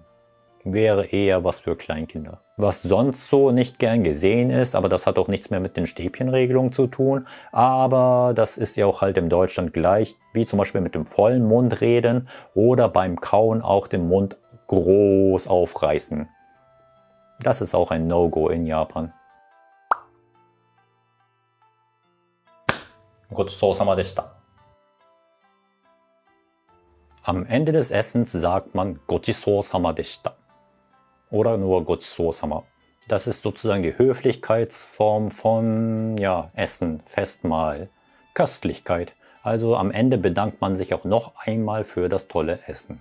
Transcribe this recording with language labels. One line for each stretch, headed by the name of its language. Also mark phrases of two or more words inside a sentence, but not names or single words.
German: Wäre eher was für Kleinkinder. Was sonst so nicht gern gesehen ist, aber das hat auch nichts mehr mit den Stäbchenregelungen zu tun, aber das ist ja auch halt in Deutschland gleich, wie zum Beispiel mit dem vollen Mund reden oder beim Kauen auch den Mund groß aufreißen. Das ist auch ein No-Go in Japan.
Japanese: ごちそうさまでした.
German: Am Ende des Essens sagt man
Japanese: ごちそうさまでした.
German: Oder nur Gochusou-sama. Das ist sozusagen die Höflichkeitsform von Essen, Festmahl, Köstlichkeit. Also am Ende bedankt man sich auch noch einmal für das tolle Essen.